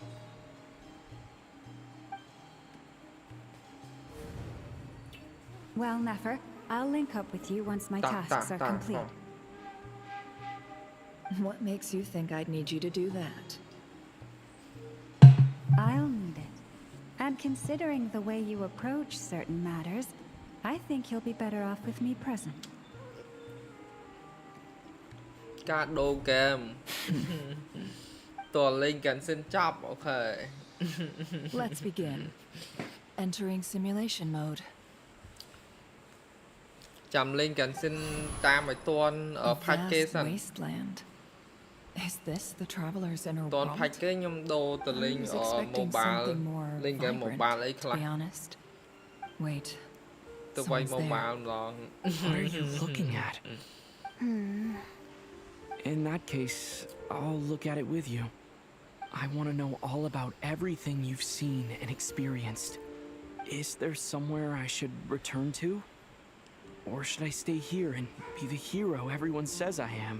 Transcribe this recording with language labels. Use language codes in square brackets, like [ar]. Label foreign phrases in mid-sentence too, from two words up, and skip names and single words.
[en] Well, Nefer, I'll link up with you once my tasks are complete. What makes you think I'd need you to do that? I'll need it. And considering the way you approach certain matters, I think you'll be better off with me present. [km] ការដូរហ្គេមតើលេង Genshin ចប់ អូខេ [en] Let's begin. Entering simulation mode. [km] ចាំលេង Genshin តាមឲ្យទាន់ផាច់គេសិន [en] wasteland. Is this the traveler's inner world? [km] ទាន់ផាច់គេខ្ញុំដូរទៅលេង mobile លេង [en] game mobile [km] អីខ្លះ [en] To be honest. Wait. [km] ទៅវាយ mobile ម្ដង [en] What are you looking at? In that case, I'll look at it with you. I want to know all about everything you've seen and experienced. Is there somewhere I should return to? Or should I stay here and be the hero everyone says I am?